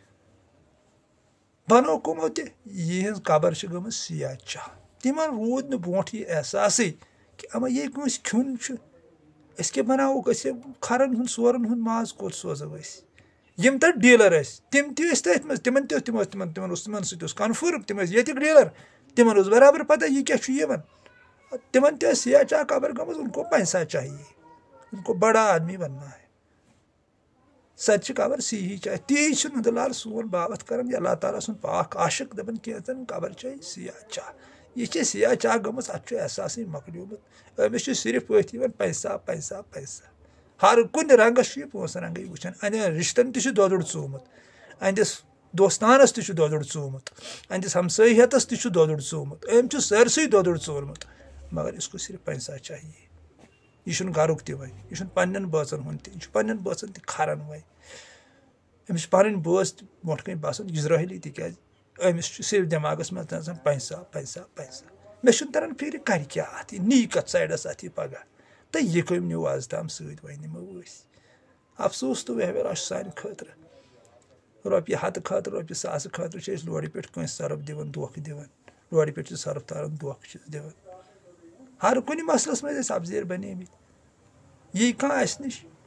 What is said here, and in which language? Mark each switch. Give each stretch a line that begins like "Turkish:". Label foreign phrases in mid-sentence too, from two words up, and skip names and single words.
Kashmiri: بنو کٕمو تہِ یِہٕنٛز قبر چھِ گٔمٕژ سیاح چاہ تِمن روٗد نہٕ برونٛٹھ یہِ احساسٕے کہِ اما یے کٲنٛسہِ کھیوٚن چھُ أسۍ کیٛاہ بناووکھ أسۍ کھرن ہُنٛد سورن ہُنٛد ماز کوٚت سوزو أسۍ یِم تتھ ڈیٖلر ٲسۍ تِم تہِ ٲسۍ تٔتھۍ منٛز تِمن سۭتۍ اوس کنفٲرٕم تِم ٲسۍ ییٚتِکۍ ڈیٖلر تِمن اوس برابر پتہ یہِ کیٛاہ چھُ یِوان تِمن تہِ ٲسۍ سیاح چاہ خبر گٔمٕژ
Urdu: اُنکو پیسہ چاہیے اُنکو بڑا آدمی بننا ہے
Kashmiri: سۄ تہِ چھِ خبر سی ہی چاہے تی چھُ نندٕ لال سون باوت کران یہِ اللہ تعالیٰ سُنٛد پاک عاشق دپان کینٛژن خبر چاہے سیاح چاہ یہِ چھِ سیاح چاہ گٔمٕژ اتھ چھُ احساسٕے مۄکلیومُت أمِس چھُ صرف أتھۍ یِوان پیسہ پیسہ پیسہ ہر کُنہِ رنگس چھُ یہِ پونٛسہٕ رنگٕے وٕچھان اَنہِ رِشتن تہِ چھُ دۄدُر ژومُت أہنٛدِس دوستانس تہِ چھُ دۄدُر ژومُت أہنٛدِس ہمسٲیتس تہِ چھُ دۄدُر ژومُت أمۍ چھُ سٲرسٕے دۄدُر ژورمُت مگر
Urdu: اِسکو صرف پیسہ چاہیے
Kashmiri: یہِ چھُنہٕ گرُک تہِ وۄنۍ یہِ چھُنہٕ پننٮ۪ن بٲژن ہُنٛد تہِ یہِ چھُ پننٮ۪ن بٲژن تہِ کھران وۄنۍ أمِس چھِ پنٕنۍ بٲژ تہِ برونٛٹھ کَنۍ باسان اِزرٲہلی تِکیازِ أمِس چھُ صرف دٮ۪ماغس منٛز آسان پیسہ پیسہ پیسہ مےٚ چھُنہٕ تران فِکرِ کرِ کیٛاہ اَتھ یہِ نی کتھ سایڈس اَتھ یہِ پگاہ تہٕ یہِ کٔمۍ نیوٗ آز تام سۭتۍ وۄنۍ نِمو أسۍ افسوٗس تہٕ وہویرا چھُ سانہِ خٲطرٕ رۄپیہِ ہتہٕ خٲطرٕ رۄپیہِ ساسہٕ خٲطرٕ چھِ أسۍ لورِ پٮ۪ٹھ کٲنٛسہِ سرف دِوان دھوکہٕ دِوان لورِ پٮ۪ٹھ چھِ سرف تاران دھوکہٕ چھِس دِوان ہر کُنہِ مسلس منٛز ٲسۍ افضیر بنیمٕتۍ یی کانٛہہ اسہِ نِش